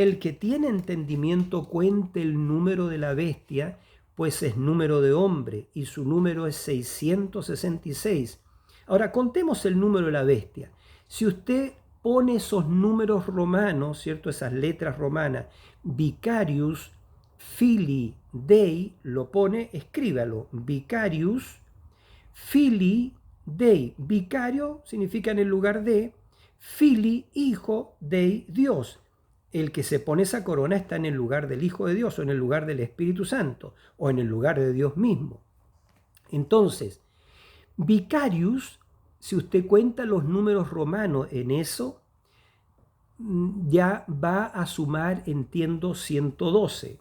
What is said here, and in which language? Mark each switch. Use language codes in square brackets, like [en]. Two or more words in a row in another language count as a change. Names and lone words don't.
[es] El que tiene entendimiento cuente el número de la bestia, pues es número de hombre y su número es 666. Ahora, contemos el número de la bestia. Si usted pone esos números romanos, ¿cierto? Esas letras romanas, [la] Vicarius Filii Dei, [es] lo pone, escríbalo, [la] Vicarius Filii Dei. [es] Vicario significa en el lugar de, Filii, hijo, Dei, Dios. El que se pone esa corona está en el lugar del Hijo de Dios, o en el lugar del Espíritu Santo, o en el lugar de Dios mismo. Entonces, Vicarius, si usted cuenta los números romanos en eso, ya va a sumar, entiendo, 112.